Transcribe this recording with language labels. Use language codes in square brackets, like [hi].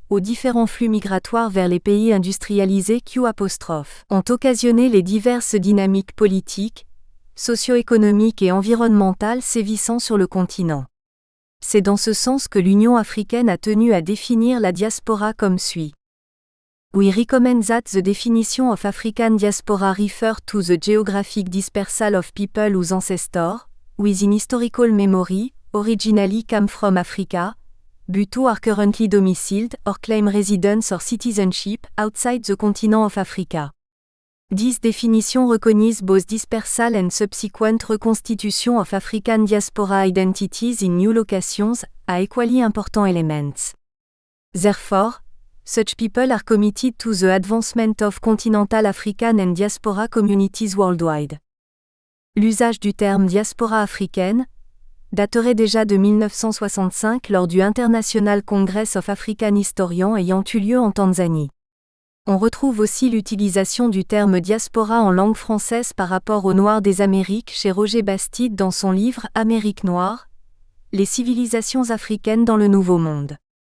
[fr] aux différents flux migratoires vers les pays industrialisés ont occasionné les diverses dynamiques politiques, socio-économiques et environnementales sévissant sur le continent. C'est dans ce sens que l'Union africaine a tenu à définir la diaspora comme suit. [en] We recommend that the definition of African diaspora refer to the geographic dispersal of people whose ancestors, within historical memory, originally came from Africa, but who are currently domiciled or claim residence or citizenship outside the continent of Africa. This definition recognizes both dispersal and subsequent reconstitution of African diaspora identities in new locations, are equally important elements. Therefore, such people are committed to the advancement of continental African and diaspora communities worldwide. [fr] L'usage du terme diaspora africaine daterait déjà de 1965 lors du International Congress of African Historians ayant eu lieu en Tanzanie. On retrouve aussi l'utilisation du terme diaspora en langue française par rapport aux Noirs des Amériques chez Roger Bastide dans son livre Amérique noire, les civilisations africaines dans le Nouveau Monde.